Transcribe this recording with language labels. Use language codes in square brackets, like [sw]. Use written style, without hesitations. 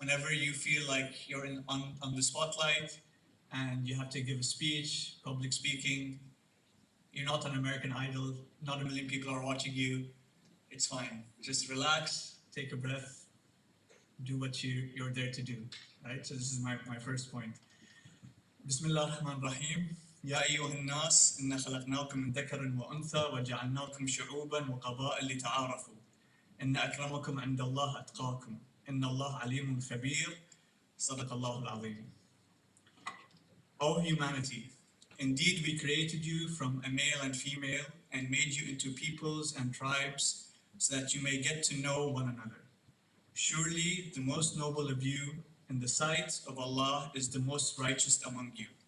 [en] Whenever you feel like you're on the spotlight and you have to give a speech, public speaking, you're not on American Idol, not a million people are watching you, it's fine. Just relax, take a breath, do what you're there to do, right? So this is my first point. Bismillah ar-Rahman ar-Rahim. [ar] يا أيها الناس إنا خلقناكم من ذكر وأنثى وجعلناكم شعوبا وقبائل لتعارفوا إن أكرمكم عند الله أتقاكم إن الله عليم خبير صدق الله العظيم. [en] O humanity, indeed we created you from a male and female and made you into peoples and tribes so that you may get to know one another. Surely the most noble of you in the sight of Allah is the most righteous among you.